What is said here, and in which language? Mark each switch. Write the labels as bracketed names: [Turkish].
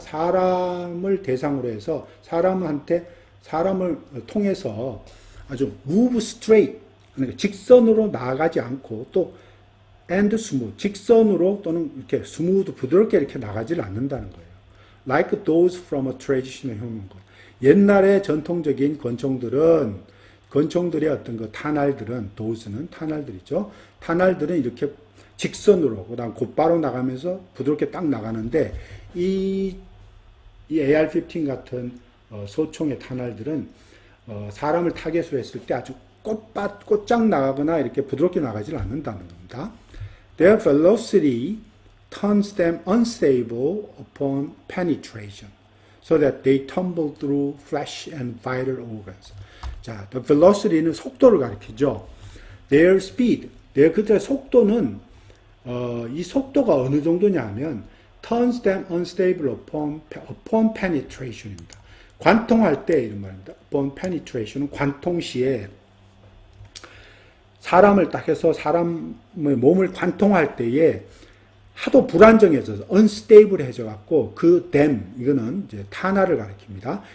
[Korean] 사람을 대상으로 해서 사람을 통해서 아주 [English] move straight, [Korean] 그러니까 직선으로 나가지 않고 또 [English] and smooth, [Korean] 직선으로 또는 이렇게 스무드 부드럽게 이렇게 나가질 않는다는 거예요. [English] Like those from a traditional human gun. [Korean] 옛날의 전통적인 권총들의 어떤 그 탄알들은, dose는 탄알들이죠. 탄알들은 이렇게 직선으로, 그 다음 곧바로 나가면서 부드럽게 딱 나가는데, 이 AR-15 같은 소총의 탄알들은 사람을 타겟으로 했을 때 아주 곧장 나가거나 이렇게 부드럽게 나가질 않는다는 겁니다. [English] Their velocity turns them unstable upon penetration, so that they tumble through flesh and vital organs. [Korean] 자, the velocity는 속도를 가리키죠. [English] Their speed, [Korean] 그들의 속도는 이 속도가 어느 정도냐면 [English] turns them unstable upon penetration [Korean] 입니다. 관통할 때 이런 말입니다. [English] upon penetration [Korean] 은 관통 시에 사람을 딱 해서 사람의 몸을 관통할 때에 하도 불안정해져서 unstable해져 갖고 그 이거는 이제 탄알을 가리킵니다.